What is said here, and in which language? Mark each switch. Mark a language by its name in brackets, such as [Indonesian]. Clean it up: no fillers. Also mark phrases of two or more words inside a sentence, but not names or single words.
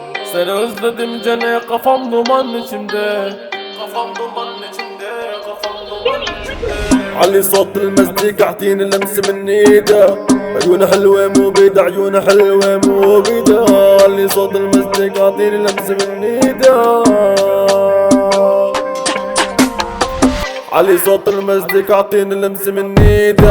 [Turkish] Seni özledim gene kafam duman içinde. Kafam duman içinde, kafam duman içinde. [Arabic] علي صوت المزيكا اعطيني لمسة من ايده. عيونه حلوة مو بيده، عيونه حلوة مو بيده. علي صوت المزيكا اعطيني لمسة من ايده. علي صوت المزيكا اعطيني لمسة من ايده.